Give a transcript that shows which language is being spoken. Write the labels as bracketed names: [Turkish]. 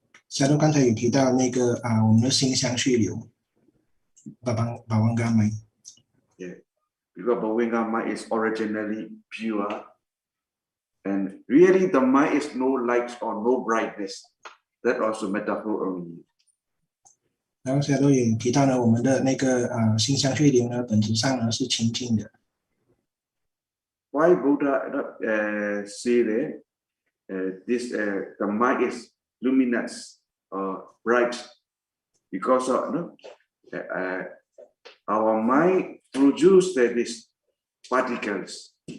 [Chinese] Sayadaw 刚才有提到那个我们的心相续流 Bhavanga mind. [English] Yeah, because Bhovinga mind is originally pure, and really the mind is no light or no brightness. that also metaphor only. [Chinese] 然后Sayadaw也提到呢，我们的那个心相续流呢，本质上呢是清净的。 [English] Why Buddha say that this the mind is luminous or bright? Because of our mind produces these particles.